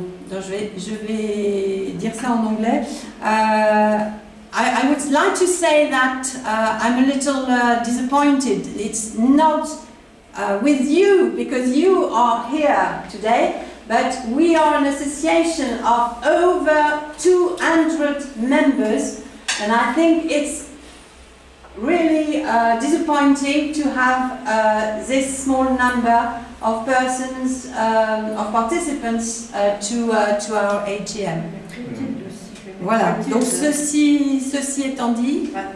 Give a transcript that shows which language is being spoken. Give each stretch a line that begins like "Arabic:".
French: Donc je vais dire ça en anglais.
English: I would like to say that I'm a little disappointed. It's not with you, because you are here today, but we are an association of over 200 members, and I think it's really disappointing to have this small number of persons, of participants to our AGM.
French: Voilà, donc ceci étant dit...